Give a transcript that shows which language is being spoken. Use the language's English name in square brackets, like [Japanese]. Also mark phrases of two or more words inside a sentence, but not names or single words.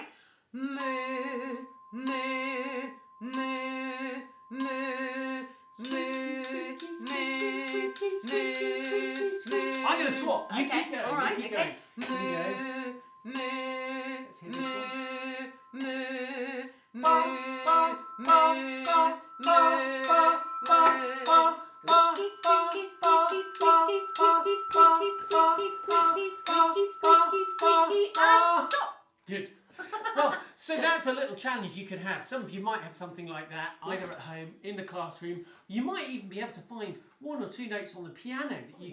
[English] Moo, moo, moo, moo, moo, moo, moo. I'm going to swap. You Okay, keep going. all right, You keep okay. going. Here we go. Let's hear this one. moo, Ba, ba, ba, ba, ba, ba, ba, ba. Squeaky, squeaky, squeaky, squeaky, squeaky, squeaky, squeaky, squeaky, squeaky, squeaky, squeaky, and stop. Good. Well, so that's a little challenge you could have. Some of you might have something like that, either at home, in the classroom. You might even be able to find 1 or 2 notes on the piano that you